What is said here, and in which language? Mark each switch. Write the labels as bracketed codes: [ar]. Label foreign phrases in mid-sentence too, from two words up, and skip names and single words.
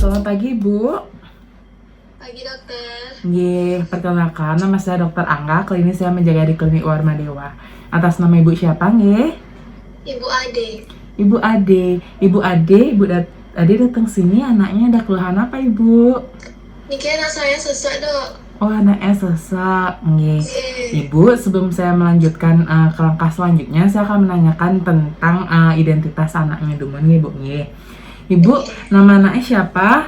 [id] pagi, Bu. Pagi dokter. Perkenalkan, nama saya Dr. Angga. Klinis saya menjaga di Klinik Warma Dewa. Atas nama Ibu siapa, nggih? Ibu Ade. Ibu Ade. Ade datang sini, anaknya ada keluhan apa, Ibu? Niki anak saya sesak, Dok. Oh, anaknya sesak. Nggih. Iya. Ibu, sebelum saya melanjutkan ke langkah selanjutnya, saya akan menanyakan tentang identitas anaknya dulu, nih, Bu. Nggih. Ibu, nama anaknya siapa?